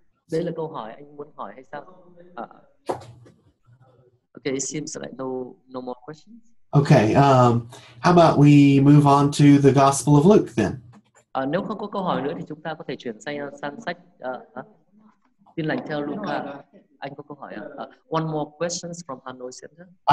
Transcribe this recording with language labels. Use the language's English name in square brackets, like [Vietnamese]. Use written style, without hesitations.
[Vietnamese] Đây là câu hỏi anh muốn hỏi hay sao? [English] Okay, it seems like no more questions. Okay, how about we move on to the Gospel of Luke then? [Vietnamese] Nếu không có câu hỏi nữa thì chúng ta có thể chuyển sang sách Tin lành theo Luca. Anh có câu hỏi ạ? [English] One more questions from Hanoi Center.